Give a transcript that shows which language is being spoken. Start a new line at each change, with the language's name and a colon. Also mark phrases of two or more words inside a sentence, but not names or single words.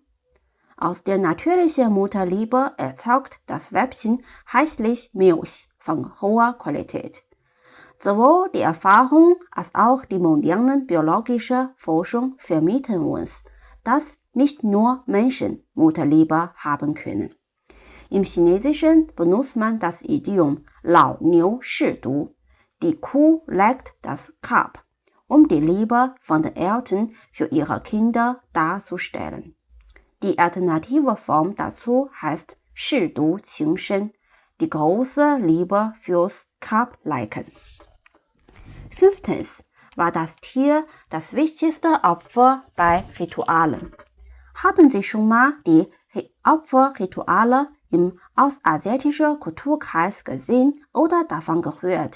German: Aus der natürlichen Mutterliebe erzeugt das Weibchen reichlich Milch von hoher Qualität. Sowohl die Erfahrung als auch die moderne biologische Forschung vermitteln uns, dass nicht nur Menschen Mutterliebe haben können. Im Chinesischen benutzt man das Idiom
Chinese: 老牛试毒,
German: die Kuh leckt das Kalb, um die Liebe von den Eltern für ihre Kinder darzustellen. Die alternative Form dazu heißt
Chinese: 舐犊情深,
German: die große Liebe fürs Kalblecken. Fünftens, war das Tier das wichtigste Opfer bei Ritualen. Haben Sie schon mal die Opferrituale im ostasiatischen Kulturkreis gesehen oder davon gehört?